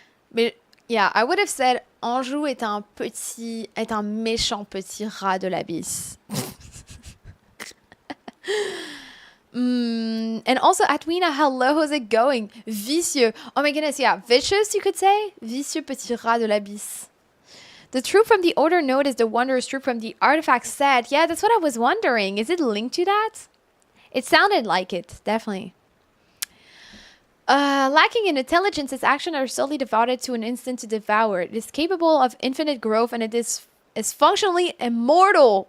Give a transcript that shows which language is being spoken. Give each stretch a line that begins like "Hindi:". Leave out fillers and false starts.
English: But yeah, I would have said
French: Anjou est un méchant petit rat de l'abysse.
English: And also Atwina, hello, how's it going? Vicieux. Oh my goodness, yeah. Vicious, you could say?
French: Vicieux petit rat de l'abysse.
English: The troop from the Order Node is the wondrous troop from the artifact set. Yeah, that's what I was wondering. Is it linked to that? It sounded like it, definitely. Lacking in intelligence, its actions are solely devoted to an instant to devour. It is capable of infinite growth and it is functionally immortal.